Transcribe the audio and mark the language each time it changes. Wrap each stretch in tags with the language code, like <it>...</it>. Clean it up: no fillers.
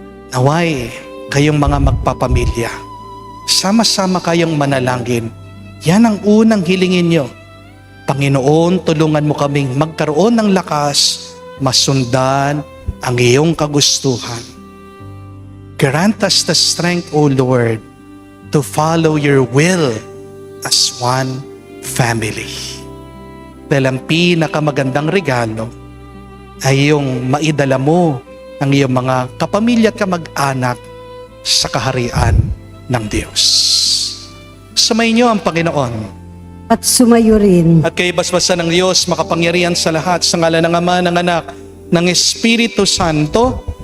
<tl>Naway, kayong mga magpapamilya, sama-sama kayong manalangin. Yan ang unang hilingin nyo. Panginoon, tulungan mo kaming magkaroon ng lakas, masundan ang iyong kagustuhan.</tl> <en>Grant us the strength, O Lord, to follow your will as one family.</en> <tl>Dahil ang pinakamagandang regalo ay yung maidala mo ang iyong mga kapamilya at kamag-anak sa kaharian ng Diyos. Sumayin niyo ang Panginoon. At sumayo rin. At kay basbasan ng Diyos, makapangyarihan sa lahat, sa ngalan ng Ama, ng Anak, ng Espiritu Santo,</tl>